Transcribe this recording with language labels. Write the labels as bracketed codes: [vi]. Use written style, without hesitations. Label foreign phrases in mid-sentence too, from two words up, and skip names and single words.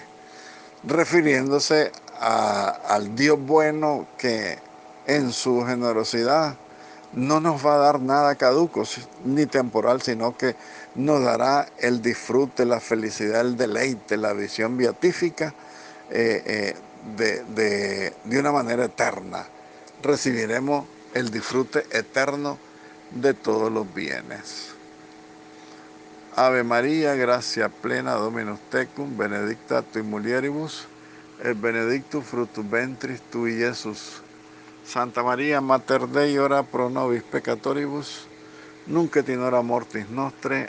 [es] Refiriéndose al Dios bueno que en su generosidad no nos va a dar nada caduco ni temporal, sino que nos dará el disfrute, la felicidad, el deleite, la visión beatífica de una manera eterna. Recibiremos el disfrute eterno de todos los bienes. [la] Ave María, gracia plena, Dominus tecum, benedicta tui mulieribus, et benedictus fructus ventris tui, Iesus. Santa María, Mater Dei, ora pro nobis peccatoribus, nunc et in hora mortis nostre.